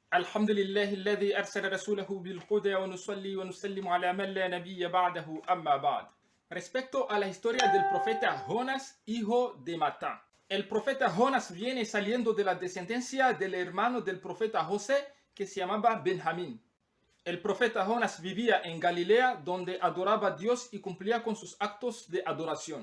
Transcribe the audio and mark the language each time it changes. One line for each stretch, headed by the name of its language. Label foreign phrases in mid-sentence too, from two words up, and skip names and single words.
Arabic: الحمد لله الذي أرسل رسوله بالهدى ونصلي ونسلم على من لا نبي بعده أما بعد.
Spanish: Respecto a la historia del profeta Jonás, hijo de Matán. El profeta Jonás viene saliendo de la descendencia del hermano del profeta José, que se llamaba Benjamín. El profeta Jonás vivía en Galilea, donde adoraba a Dios y cumplía con sus actos de adoración.